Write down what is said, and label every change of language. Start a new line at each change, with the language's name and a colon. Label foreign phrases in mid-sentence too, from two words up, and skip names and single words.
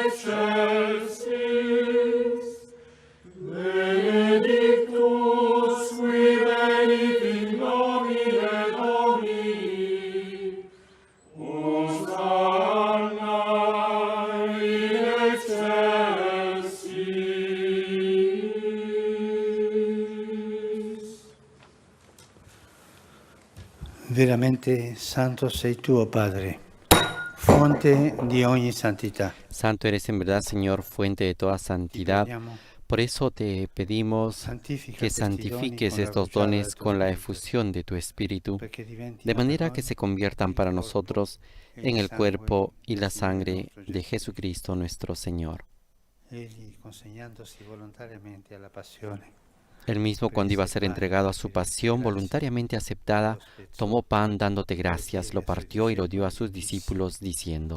Latin: excelsis, benedictus qui venit in nomine Domini, Hosanna in excelsis.
Italian: Veramente santo sei tu, oh Padre, fonte di ogni santità.
Spanish: Santo eres en verdad, Señor, fuente de toda
Italian: Ti
Spanish: santidad.
Italian: preghiamo,
Spanish: Por eso te pedimos
Italian: santifica
Spanish: que
Italian: questi doni
Spanish: santifiques
Italian: con la
Spanish: estos
Italian: rugiada
Spanish: dones
Italian: del tuo
Spanish: con la
Italian: Spirito,
Spanish: efusión de tu Espíritu,
Italian: perché diventino
Spanish: de manera
Italian: per
Spanish: que
Italian: noi
Spanish: se conviertan para nosotros en el cuerpo y la sangre de Jesucristo nuestro Señor.
Italian: Egli, consegnandosi volontariamente alla passione,
Spanish: Él mismo, cuando iba a ser entregado a su pasión voluntariamente aceptada, tomó pan dándote gracias, lo partió y lo dio a sus discípulos, diciendo: